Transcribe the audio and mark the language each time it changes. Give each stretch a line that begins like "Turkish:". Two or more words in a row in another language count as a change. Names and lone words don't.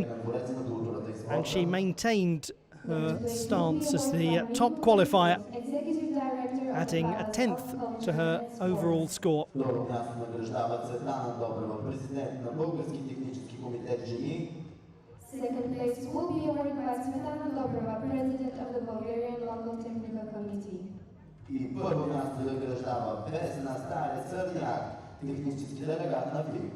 English: And she maintained her stance as the top qualifier, adding a 10th to her overall score. Second place will be awarded by Smetana Dobrova, President of the Bulgarian Local Technical Committee.
Bulgarian: И първо място награждава Весна Старе Сърдяк, технически делегат на ФИК.